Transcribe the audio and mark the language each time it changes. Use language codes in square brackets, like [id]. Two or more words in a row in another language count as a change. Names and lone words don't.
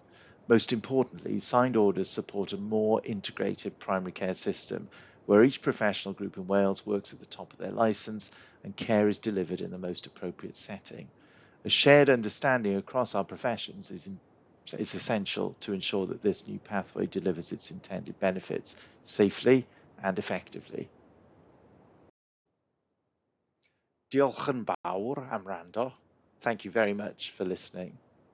[en] Most importantly, signed orders support a more integrated primary care system where each professional group in Wales works at the top of their licence and care is delivered in the most appropriate setting. A shared understanding across our professions is essential to ensure that this new pathway delivers its intended benefits safely and effectively. [cy] Diolch yn fawr am wrando. [en] Thank you very much for listening.